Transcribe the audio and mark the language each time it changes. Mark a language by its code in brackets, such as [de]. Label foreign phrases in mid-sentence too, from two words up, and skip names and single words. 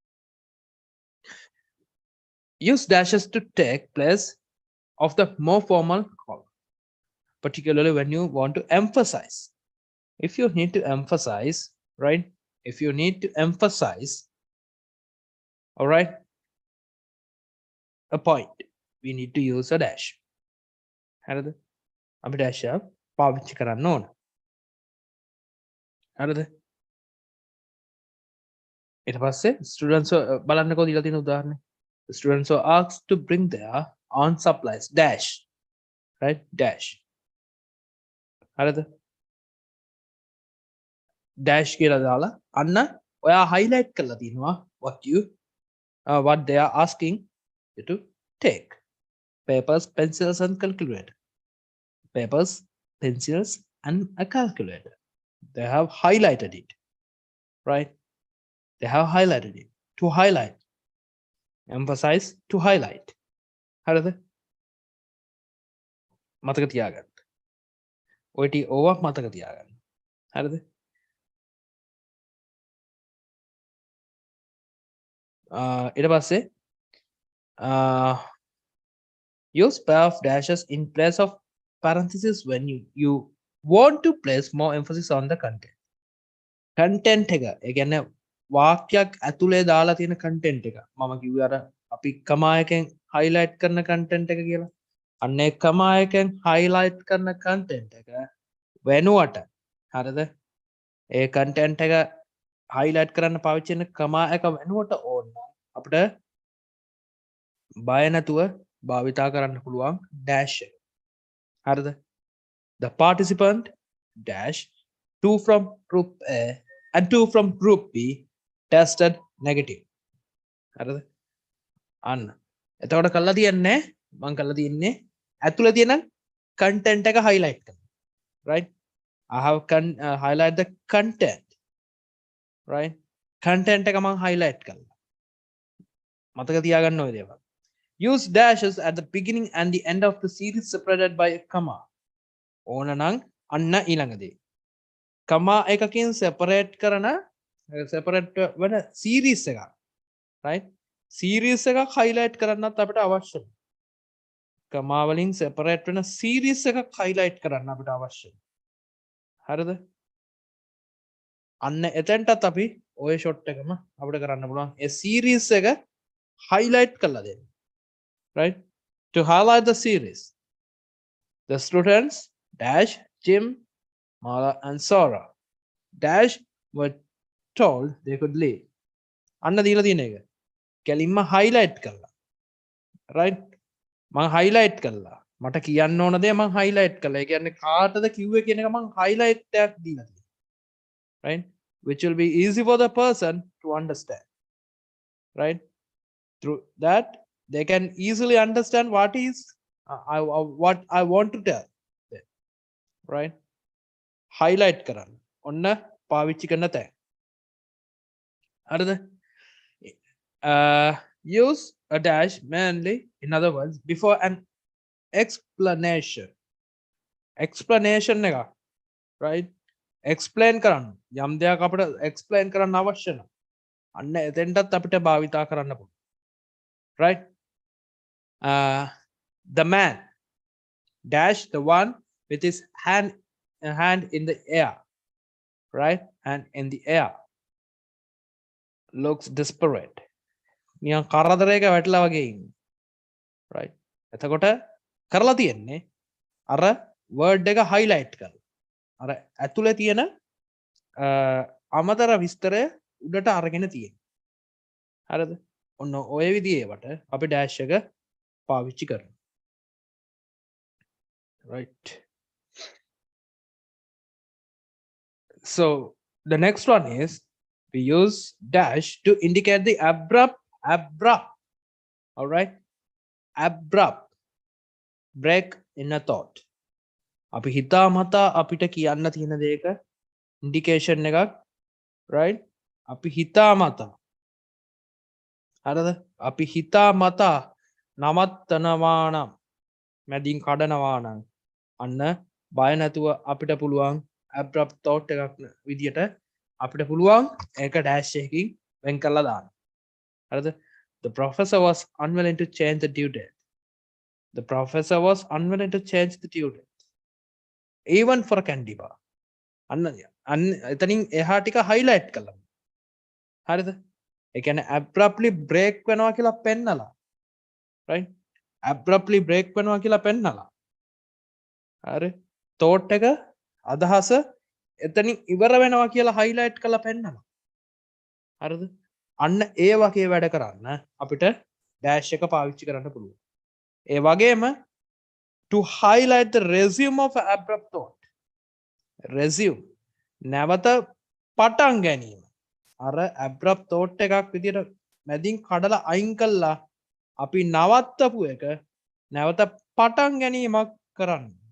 [en] use dashes to take place of the more formal call particularly when you want to emphasize if you need to emphasize right all right a point we need to use a dash [si] හරිද අපි dash එක පාවිච්චි කරන්න ඕන හරිද ඊට පස්සේ [en] students [si] බලන්නකෝ දීලා තියෙන උදාහරණය [en] the students are asked to bring their own supplies dash right dash හරිද [si] dash කියලා දාලා අන්න ඔයා highlight කරලා තියෙනවා [en] what they are asking you to take papers pencils and calculator a calculator they have highlighted it right they have highlighted it to highlight emphasize to highlight හරිද [si] මතක තියාගන්න ඔය ටි ඕවා මතක තියාගන්න හරිද ඊට පස්සේ [en] use pair of dashes in place of parentheses when you want to place more emphasis on the content [si] එක ඒ කියන්නේ වාක්‍යයක් ඇතුලේ දාලා තියෙන content එක මම කිව්වේ අර අපි කමා එකෙන් highlight කරන content එක කියලා අන්න ඒ කමා එකෙන් highlight කරන content එක වෙනුවට හරිද ඒ content එක highlight කරන්න පාවිච්චි කරන කමා එක වෙනුවට ඕන අපිට බය නැතුව භාවිතා කරන්න පුළුවන් dash එක හරිද [en] the participant dash 2 from group A and 2 from group B tested negative [si] හරිද අන්න එතකොට කළා තියන්නේ මම කළා තියන්නේ ඇතුළේ තියෙන content එක highlight කරනවා [en] right I have highlight the content [si] right content එක මම highlight කළා මතක තියාගන්න ඕනේ දේවල් [en] use dashes at the beginning and the end of the series separated by a comma [si] ඕන නම් අන්න ඊළඟදී කමා එකකින් separate කරන separate වෙන series එකක් right series එකක් highlight කරන්නත් අපිට අවශ්‍යයි කමා වලින් separate වෙන series එකක් highlight කරන්න අපිට අවශ්‍යයි හරිද අන්න එතෙන්ටත් අපි ඔය shot එකම අපිට කරන්න පුළුවන් ඒ series එක highlight කරලා දෙන්න [en] right to highlight the series the students dash Jim Mala and Sora dash were told [si] they could leave අන්න දීලා තියෙන එක කෙලින්ම highlight කරලා right මම highlight කළා මට කියන්න ඕන දේ මම highlight කළා ඒ කියන්නේ කාටද කිව්වේ කියන එක මම highlight එකක් දීලා තියෙනවා [en] right which will be easy for the person to understand right through that they can easily understand what is what I want to tell them, right [si] highlight කරන්න ඔන්න පාවිච්චි කරන තැන් හරිද [en] use a dash mainly in other words before an explanation [si] එක right explain කරන්න යම් දෙයක් අපිට explain කරන්න අවශ්‍ය නම් අන්න එතෙන්ටත් අපිට භාවිතා කරන්න පුළුවන් right [en] the man dash the one with his hand in the air right and in the air looks desperate [si] නිකන් කරදරයක වැටලා වගේ ඉන්නේ [en] right [si] එතකොට කරලා තියෙන්නේ අර word එක highlight කරලා අර ඇතුලේ තියෙන අමතර විස්තරය උඩට අරගෙන තියෙනවා හරිද ඔන්න ඔය විදිහේවට අපි dash එක පාවිච්චි කරනවා [en] right so the next one is we use dash to indicate the abrupt all right abrupt break in a thought [si] අපි හිතා මතා අපිට කියන්න තියෙන දෙයක ඉන්ඩිකේෂන් එකක් right අපි හිතා මතා හරිද අපි හිතා මතා නවත්තනවා නම් මැදින් කඩනවා නම් අන්න බය නැතුව අපිට පුළුවන් [en] abrupt thought [si] එකක් විදියට අපිට පුළුවන් ඒක dash එකකින් වෙන් කරලා දාන්න හරිද [en] the professor was unwilling to change the due date the professor was unwilling to change the due date even for a candy bar [si] අන්න එතනින් එහා ටික highlight කළා හරිද ඒ කියන්නේ [en] abruptly break [si] වෙනවා කියලා පෙන්නලා right [en] abruptly break [si] වෙනවා කියලා පෙන්නලා හරි thought එක අදහස එතනින් ඉවර වෙනවා කියලා highlight කරලා පෙන්නලා හරිද අන්න ඒ වගේ වැඩ කරන්න අපිට dash එක පාවිච්චි කරන්න පුළුවන් ඒ වගේම [en] to highlight the resume of abrupt thought [si] resume නැවත පටන් ගැනීම අර [en] abrupt thought [si] එකක් විදියට මැදින් කඩලා අයින් කළා අපි නවත්තපු එක නැවත පටන් ගැනීමක් කරන්න